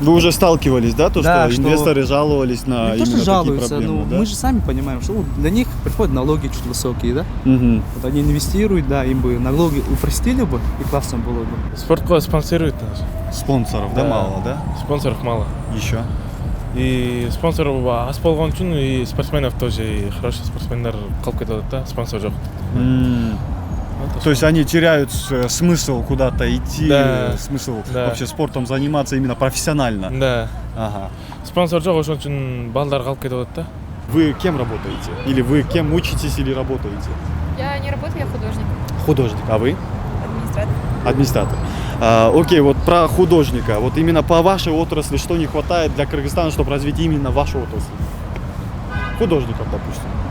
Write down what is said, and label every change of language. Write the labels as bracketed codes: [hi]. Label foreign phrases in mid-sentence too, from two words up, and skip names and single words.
[ru] Вы уже сталкивались, да, что инвесторы жаловались на именно такие жалуются, проблемы, да? Мы же сами понимаем, что для них приходят налоги чуть высокие, да. Вот они инвестируют, да, им бы налоги упростили бы, и классно было бы. Спорткласс спонсирует нас. Спонсоров, да, мало, да? Спонсоров мало. Еще? И спонсоров [ky] аз болгон үчүн, [ru] и спортсменов тоже, и хороший [ky] спортсмендер калып кетип атат да, спонсор жок. [ru] То есть они теряют смысл куда-то идти, смысл вообще спортом заниматься именно профессионально. Да. Ага. [ky] Спонсор жок, ошон үчүн балдар калып кетип атат да. [ru] Вы кем работаете? Или вы кем учитесь или работаете? Я не работаю, я художник. Художник. А вы? Администратор. Администратор. Окей, вот про художника. Вот именно по вашей отрасли что не хватает для Кыргызстана, чтобы развить именно вашу отрасль? Художников, допустим.